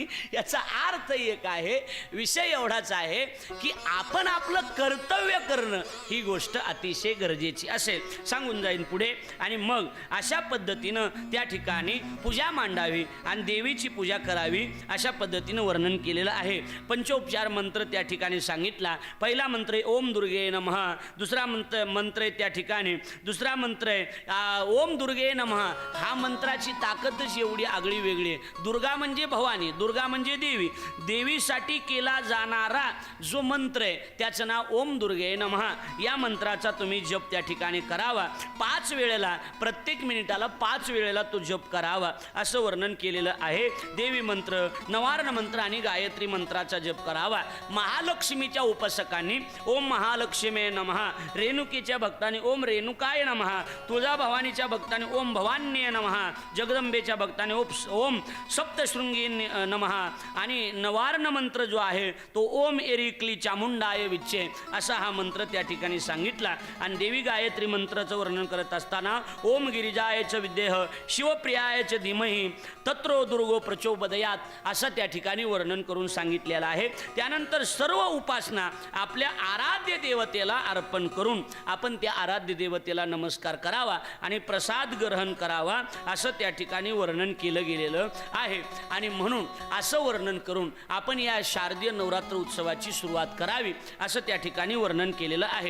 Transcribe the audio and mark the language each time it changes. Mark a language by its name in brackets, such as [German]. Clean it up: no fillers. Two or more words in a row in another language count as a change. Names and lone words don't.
[Marathi] याचा अर्थ एक आहे, विषय एवढाच आहे की आपण आपलं कर्तव्य करणं ही गोष्ट अतिशय गरजेची असेल. सांगून जाईन पुढे. आणि मग अशा पद्धतीनं त्या ठिकाणी पूजा मांडावी आणि देवीची पूजा करावी अशा पद्धतीनं वर्णन केलेलं आहे. पंचोपचार मंत्र त्या ठिकाणी सांगितला. पहिला मंत्र आहे [Sanskrit] ओम दुर्गे नमः. [Marathi] दुसरा मंत्र आहे त्या ठिकाणी, दुसरा मंत्र आहे [Sanskrit] ओम दुर्गे नमः. [Marathi] हा मंत्राची ताकदच एवढी आगळी वेगळी आहे. दुर्गा म्हणजे भवानी, दुर्गा म्हणजे देवी. देवीसाठी केला जाणारा जो मंत्र आहे त्याचं नाव [Sanskrit] ओम दुर्गे नमः. [Marathi] या मंत्राचा तुम्ही जप त्या ठिकाणी करावा. 5 वेळेला, प्रत्येक मिनिटाला 5 वेळेला तो जप करावा असं वर्णन केलेलं आहे. देवी मंत्र, नवार्ण मंत्र आणि गायत्री मंत्राचा जप करावा. महालक्ष्मीच्या उपासकांनी [Sanskrit] ओम महालक्ष्मी नमः, [Marathi] रेणुकीच्या भक्तांनी [Sanskrit] ओम रेणुकाय नमः, [Marathi] तुळजाभवानीच्या भक्तांनी [Sanskrit] ओम भवान्ये नमः, [Marathi] जगदंबेच्या भक्तांनी [Sanskrit] ओम सप्तशृंगी नमः [Marathi] आणि नवार्ण मंत्र जो आहे तो [Sanskrit] ओम एरिक्ली चामुंडाय विच्चे [Marathi] असा हा मंत्र त्या ठिकाणी सांगितला. आणि देवी गायत्री मंत्राचं वर्णन करत असताना [Sanskrit] ओम गिरिजायच विद्येह शिवप्रियायच धीमहि तत्रो दुर्गो प्रचोदयात [Marathi] असं त्या ठिकाणी वर्णन करून सांगितलेलं आहे. त्यानंतर सर्व उपासना आपल्या आराध्य देवतेला अर्पण करून आपण त्या आराध्य देवतेला नमस्कार करावा आणि प्रसाद ग्रहण करावा असं त्या ठिकाणी वर्णन केलं गेलेलं आहे. आणि म्हणून असं वर्णन करून आपण या शारदीय नवरात्र उत्सवाची सुरुवात करावी असं त्या ठिकाणी वर्णन केलेलं आहे.